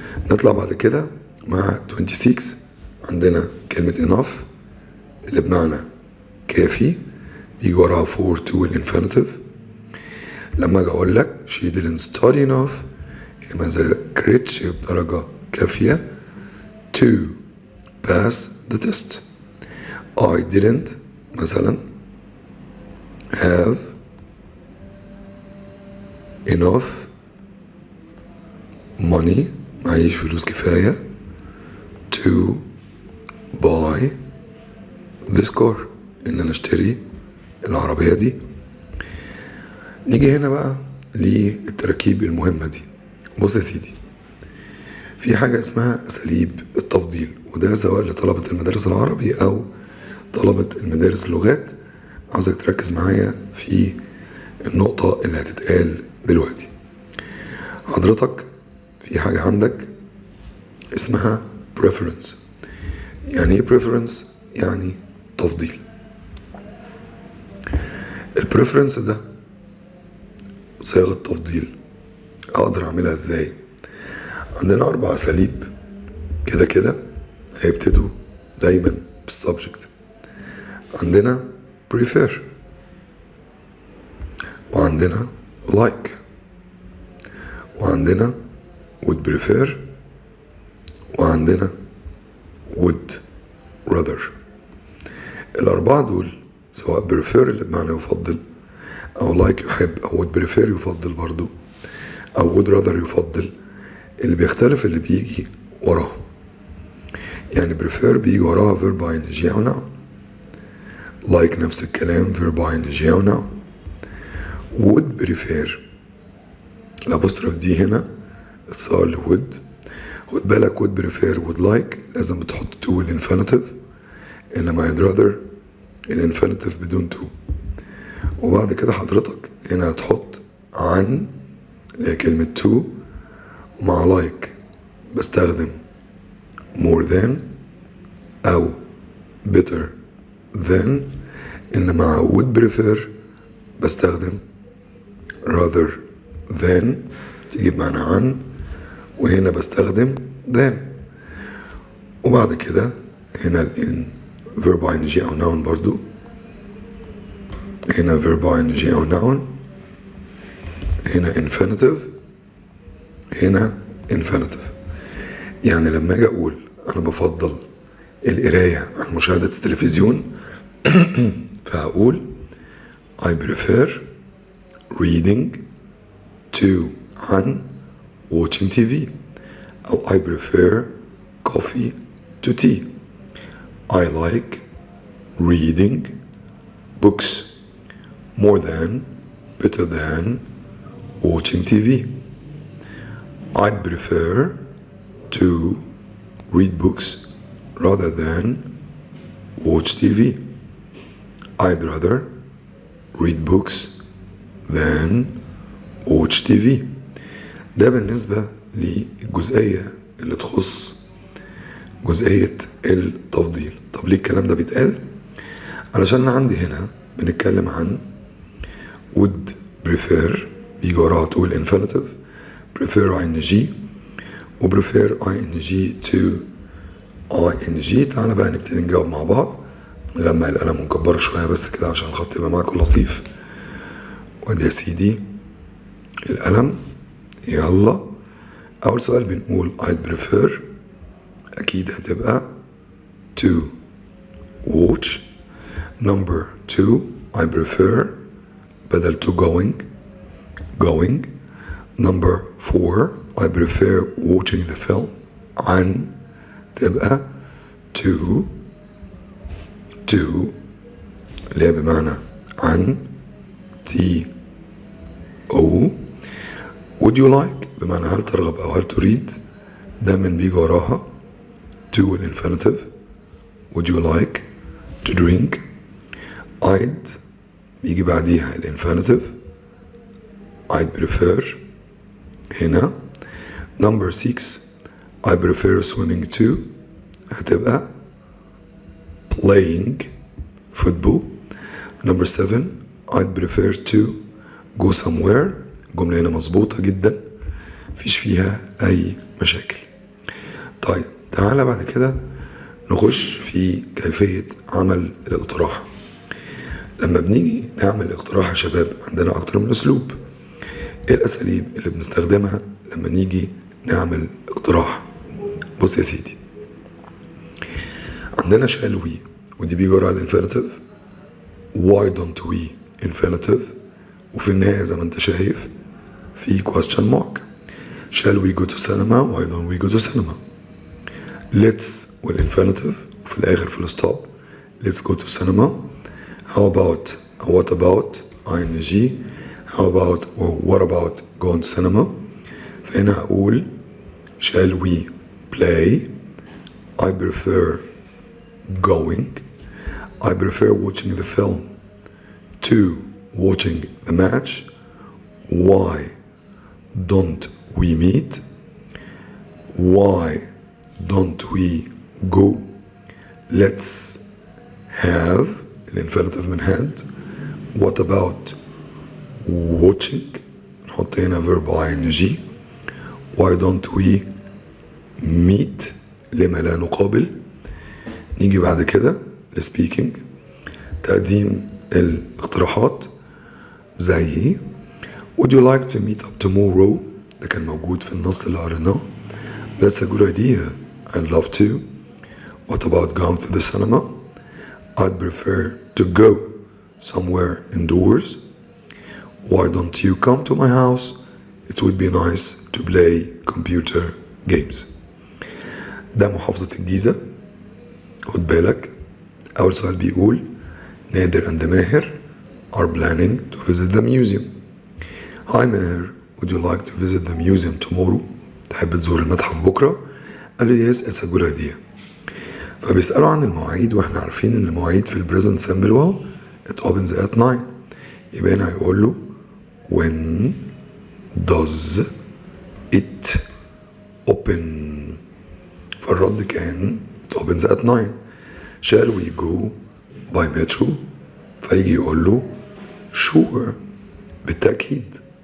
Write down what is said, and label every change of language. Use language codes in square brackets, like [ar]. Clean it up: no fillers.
[ar] نطلع بعد كده مع 26. عندنا كلمة enough اللي بمعنى كافي، بيجي وراها for to الانفينيتيف. لما اجي اقول لك [en] she didn't study enough [ar] هي ما ذاكرتش بدرجة كافية [en] to pass the test. I didn't [ar] مثلا [en] have enough money، [ar] معيش فلوس كفاية [en] to buy this car، [ar] ان انا اشتري العربية دي. نيجي هنا بقى للتركيب المهمة دي. بص يا سيدي، في حاجة اسمها أساليب التفضيل، وده سواء لطلبة المدارس العربي أو طلبة المدارس اللغات. عاوزك تركز معايا في النقطة اللي هتتقال دلوقتي. حضرتك في حاجة عندك اسمها preference. يعني ايه preference؟ يعني تفضيل. البريفرنس ده صيغة تفضيل، اقدر اعملها ازاي؟ عندنا 4 اساليب كده كده هيبتدوا دايما بالسبجكت. عندنا prefer، وعندنا like، وعندنا would prefer، وعندنا would rather. الأربعة دول سواء prefer اللي بمعنى يفضل، أو like يحب، أو would prefer يفضل برضو، أو would rather يفضل، اللي بيختلف اللي بيجي وراهم. يعني prefer بيجي وراها verb ing أو noun، like نفس الكلام verb ing أو noun. would prefer الأبوستروف دي هنا اتصال ل would. خد بالك would prefer would like لازم بتحط to الانفينيتيف، إنما I'd rather الانفينيتيف بدون to. وبعد كده حضرتك هنا هتحط عن اللي هي كلمة to، مع like بستخدم more than أو better than، إنما مع would prefer بستخدم rather than تجيب معنى عن، وهنا بستخدم than. وبعد كده هنا ال verb ing أو noun برضو، هنا verb ing أو noun، هنا infinitive، هنا infinitive. يعني لما أجي أقول أنا بفضل القراية عن مشاهدة التلفزيون فهقول [en] I prefer reading to [ar] عن [en] watching TV، [ar] أو [en] I prefer coffee to tea. I like reading books more than, better than watching TV. I'd prefer to read books rather than watch TV. I'd rather read books than watch TV. [ar] ده بالنسبة للجزئية اللي تخص جزئية التفضيل. طب ليه الكلام ده بيتقال؟ علشان أنا عندي هنا بنتكلم عن would prefer بيجي وراها تقول infinitive، prefer ing و [en] prefer ing to ing. [ar] تعالى بقى نبتدي نجاوب مع بعض. نغمق القلم ونكبره شوية بس كده عشان الخط يبقى معاكم لطيف. وادي يا سيدي القلم، يلا. أول سؤال بنقول [en] I'd prefer، [ar] أكيد هتبقى [en] to watch. Number 2 I prefer بدل to going. Number 4 I prefer watching the film [ar] عن تبقى [en] to [ar] اللي هي بمعنى عن [en] to. would you like [ar] بمعنى هل ترغب أو هل تريد، دايما بيجي وراها to الانفينيتيف. [en] would you like to drink. [ar] I'd بيجي بعديها الانفينيتيف [en] I'd prefer [ar] هنا. [en] Number 6 I prefer swimming too [ar] هتبقى [en] playing football. Number 7 I'd prefer to go somewhere. [ar] الجملة هنا مظبوطة جدا مفيش فيها أي مشاكل. طيب تعالى بعد كده نخش في كيفية عمل الاقتراح. لما بنيجي نعمل اقتراح يا شباب عندنا أكتر من أسلوب. إيه الأساليب اللي بنستخدمها لما نيجي نعمل اقتراح؟ بص يا سيدي، عندنا [en] shall we [ar] ودي بيجي وراها الانفينيتيف. [en] why don't we [ar] infinitive، وفي النهاية زي ما انت شايف في [en] question mark. shall we go to cinema why don't we go to cinema. let's والانفينيتيف وفي الآخر في الستوب let's go to cinema. how about what about ing. how about or what about going to cinema. [ar] فهنا هقول [en] shall we play. I prefer going. I prefer watching the film to watching the match. Why don't we meet. Why don't we go. Let's have الانفينيتيف من had. what about watching؟ [ar] نحط هنا [en] verb ing. why don't we meet؟ [ar] لما لا نقابل؟ نيجي بعد كده speaking، تقديم الاقتراحات زي [en] would you like to meet up tomorrow؟ [ar] ده كان موجود في النص اللي قريناه. [en] that's a good idea. I'd love to. what about going to the cinema؟ I'd prefer to go somewhere indoors. why don't you come to my house؟ it would be nice to play computer games. [ar] ده محافظة الجيزة. خد بالك أول سؤال بيقول نادر and ماهر [en] are planning to visit the museum. Hi Maher, would you like to visit the museum tomorrow؟ [ar] تحب تزور المتحف بكرة؟ قال له [en] yes, it's a good idea. [ar] فبيسألوا عن المواعيد واحنا عارفين ان المواعيد في البريزنت سامبل واو [en] it opens at 9. [ar] يبقى هنا هيقول له [en] when does it open؟ [ar] فالرد كان [en] it opens at 9. shall we go by metro؟ [ar] فيجي يقول له [en] sure [ar] بالتأكيد.